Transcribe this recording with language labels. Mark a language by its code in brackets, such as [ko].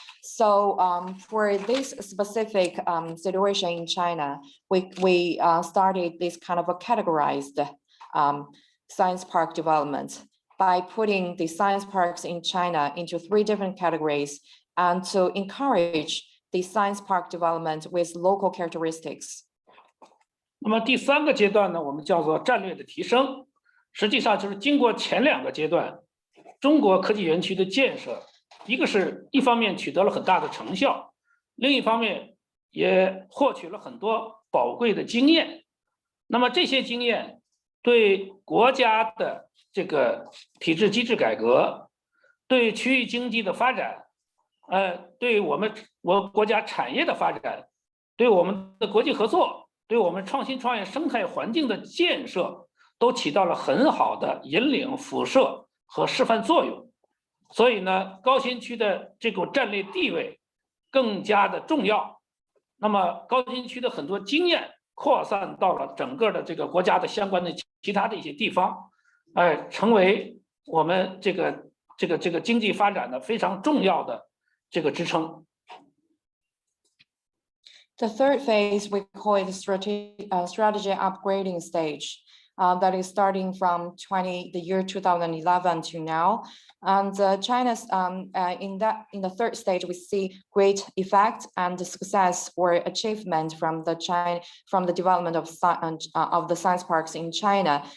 [en] So for this specific situation in China, we started this kind of a categorized science park development by putting the science parks in China into 3 different categories and to encourage the science park development with local characteristics. [zh] 那么第3个阶段呢，我们叫做战略的提升，实际上就是经过前2个阶段，中国科技园区的建设，一方面取得了很大的成效，另一方面也获取了很多宝贵的经验。那么这些经验对国家的这个体制机制改革，对区域经济的发展，对我国家产业的发展，对我们的国际合作，对我们创新创业生态环境的建设，都起到了很好的引领、辐射和示范作用。所以呢，高新区的这种战略地位更加的重要。那么高新区的很多经验扩散到了整个的这个国家的相关的其他的一些地方，成为我们这个经济发展的非常重要的这个支撑。 [en] The third phase, we call it the strategy upgrading stage. That is starting from the year 2011 to now. And China's in the third stage, we see great effect and success or achievement from the development of the science parks in China.